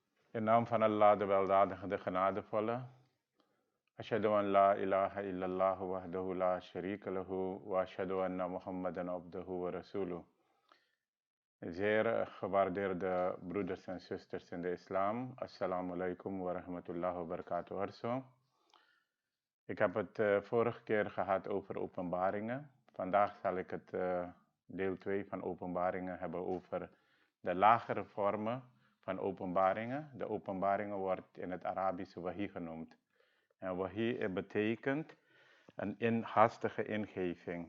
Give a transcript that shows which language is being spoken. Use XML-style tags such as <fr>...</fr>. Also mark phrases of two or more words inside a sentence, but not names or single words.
<nl>In naam van Allah, de weldadige, de genadevolle.</nl> <ar>أشهد أن لا إله إلا الله وحده لا شريك له وأشهد أن محمدا عبده ورسوله.</ar> <nl>Zeer gewaardeerde broeders en zusters in de islam.</nl> <ar>السلام عليكم ورحمة الله وبركاته.</ar> <nl>Ik heb het vorige keer gehad over openbaringen. Vandaag zal ik het deel 2 van openbaringen hebben over de lagere vormen van openbaringen. De openbaringen wordt in het Arabische wahi genoemd. En wahi betekent een hastige ingeving.</nl>